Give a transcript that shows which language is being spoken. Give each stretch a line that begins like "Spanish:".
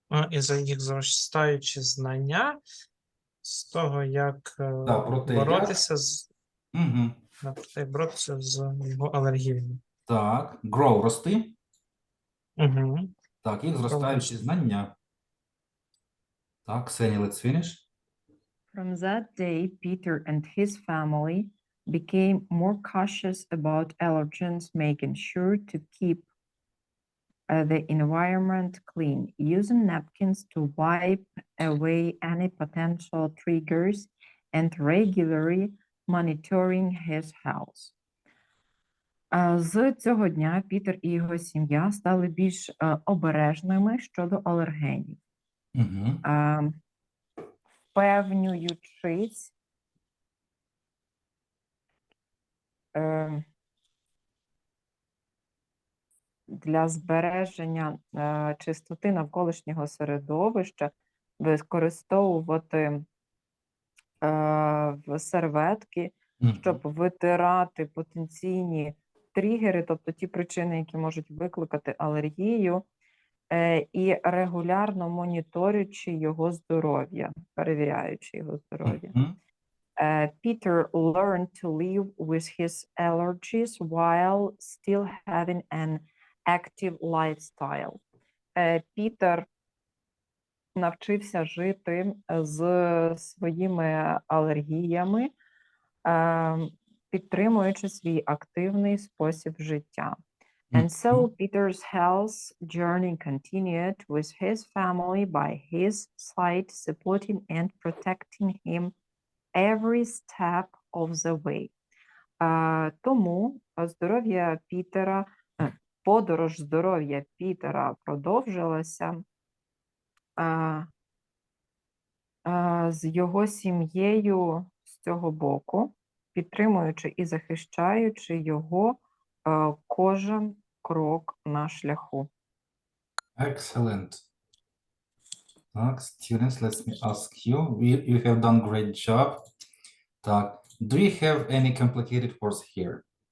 Ukrainian: і за їх зростаючі знання з того, як Так, про те, боротися з Угу. боротися з його алергіями. Так, grow – рости. Угу. Так, їх зростаючі знання. Так,
English: Ксенія, let's finish. From that day, Peter and his family became more cautious about allergens, making sure to keep the environment clean, using napkins to wipe away any potential triggers, and regularly monitoring his health.
Ukrainian: З цього дня Пітер і його сім'я стали більш обережними щодо алергенів. Угу. Впевнюючись для збереження чистоти навколишнього середовища використовувати серветки, щоб витирати потенційні тригери, тобто ті причини, які можуть викликати алергію, і регулярно моніторюючи його здоров'я, перевіряючи його здоров'я.
English: Peter learned to live with his allergies while still having an active lifestyle.
Ukrainian: Пітер навчився жити з своїми алергіями, підтримуючи свій активний спосіб життя.
English: And so Peter's health journey continued with his family by his side, supporting and protecting him every step of the way.
Ukrainian: Тому здоров'я Пітера, подорож здоров'я Пітера продовжилася з його сім'єю з цього боку, підтримуючи і захищаючи його кожен крок на шляху.
English: Excellent.
Ukrainian: Так,
English: students, let me ask you. You have done great job.
Ukrainian: Так,
English: do you have any complicated words here?